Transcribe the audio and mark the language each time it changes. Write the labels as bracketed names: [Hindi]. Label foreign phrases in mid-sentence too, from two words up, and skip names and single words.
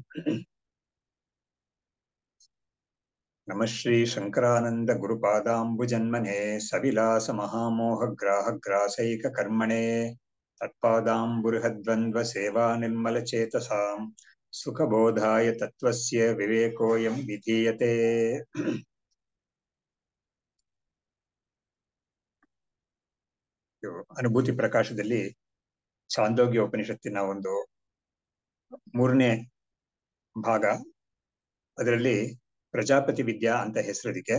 [Sanskrit] नमः श्रीशङ्करानन्दगुरुपादाम्बुजन्मने सविलासमहामोहग्राहग्रासैककर्मणे तत्पादाम्बुर्हद्वन्द्वसेवानिर्मलचेतसां सुखबोधाय तत्त्वस्य विवेकोऽयं विधीयते। [Kannada] ಅನುಭೂತಿ ಪ್ರಕಾಶದಲ್ಲಿ ಛಾಂದೋಗ್ಯ ಉಪನಿಷತ್ತಿನ ಒಂದು 3ನೇ ಭಾಗ. ಅದರಲ್ಲಿ ಪ್ರಜಾಪತಿ ವಿದ್ಯಾ ಅಂತ ಹೆಸರಿದಕ್ಕೆ.